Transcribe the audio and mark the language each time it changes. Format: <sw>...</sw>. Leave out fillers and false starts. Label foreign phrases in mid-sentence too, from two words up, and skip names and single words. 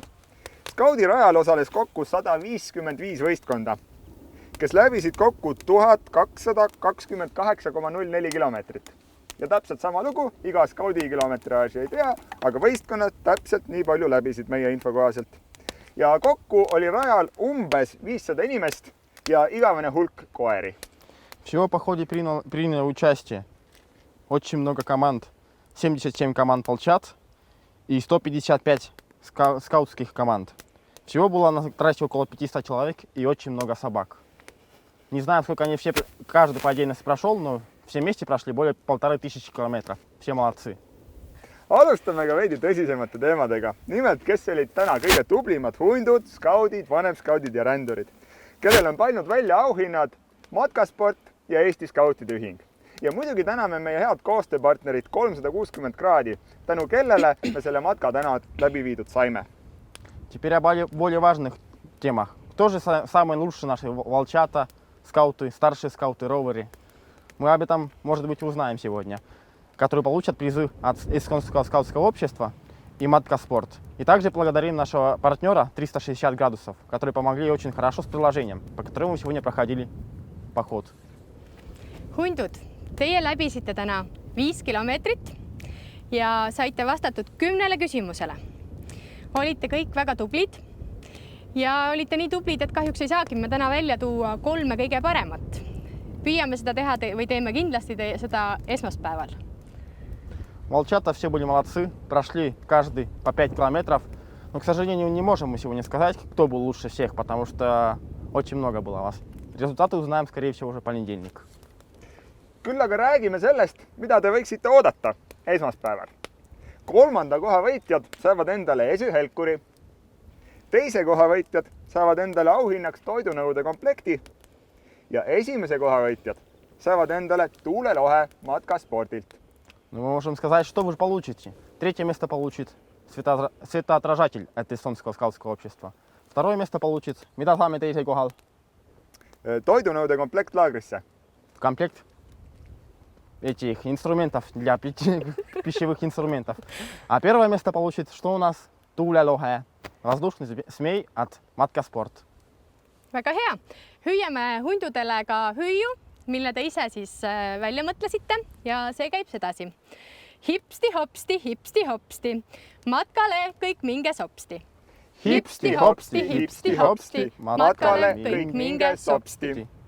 <et>Skaudirajal osales kokku 155 võistkonda, kes läbisid kokku 1228,04 kilomeetrit. Ja täpselt sama lugu, iga skaudi kilometraaži ei tea, aga võistkonnad täpselt nii palju läbisid meie info kohaselt. Ja kokku oli rajal umbes 500 inimest ja igavene hulk koeri.</et> <ru>Всего в походе приняло участие очень много команд. 77 команд волчат и 155 скаутских команд. Всего было на трассе около 500 человек и очень много собак. Не знаю, сколько они все, каждый по отдельности прошел, но все вместе прошли более 1500 километров. Все молодцы.</ru> <et>Alustame ka veidi tõsisemate teemadega. Nimelt, kes olid täna kõige tublimad hundud, skaudid, vanemskaudid ja rändurid, kellel on paljud välja auhinnad Matkasport ja Eesti Skautide Ühing. Ja muidugi täname meie head koostööpartnerit 360 kraadi, tänu kellele me selle matka täna läbi viidud saime.</et> <ru>Теперь о более важных темах. Кто же самые лучшие наши волчата, скауты, старшие скауты, роверы? Мы об этом, может быть, узнаем сегодня, которые получат призы от Эстонского скаутского общества и Матkasport. И также благодарим нашего партнера 360 градусов, которые помогли очень хорошо с приложением, по которому мы сегодня проходили поход.</ru> <et>Hundud, teie läbisite täna 5 kilomeetrit ja saite vastatud 10 küsimusele. Olite kõik väga tublid ja olite nii tublid, et kahjuks ei saagi me täna välja tuua 3 kõige paremat. Püüame seda teha või teeme kindlasti seda esmaspäeval.</et> <ru>Волчата все были молодцы, прошли каждый по 5 километров. Но, к сожалению, не можем мы сегодня сказать, кто был лучше всех, потому что очень много было вас. Результаты узнаем, скорее всего, уже в понедельник.</ru> <et>Küll aga räägime sellest, mida te võiksite oodata esmaspäeval. 3. koha võitjad saavad endale esühelkuri. 2. koha võitjad saavad endale auhinnaks toidunõude komplekti. Ja 1. koha võitjad saavad endale tuulelohe Matkasportilt.</et> <ru>Ну, мы можем сказать, что вы получите. 3. место получит светоотражатель от Эстонского скаутского общества. 2. место получит,</ru> <et>mida saame teisel kohal? Toidunõude komplekt laagrisse.</et> <ru>Комплект этих инструментов для пищевых инструментов. А 1. место получит, что у нас? Tuulelohe, воздушный змей от Matkasport.</ru> <et>Väga hea. Hüüame hundudele ka hüüu, mille te ise siis välja mõtlesite ja see käib sedasi. Hipsti hopsti, hipsti hopsti, matkale kõik minge sopsti. Hipsti hopsti, hipsti hopsti, matkale kõik minge sopsti.</et>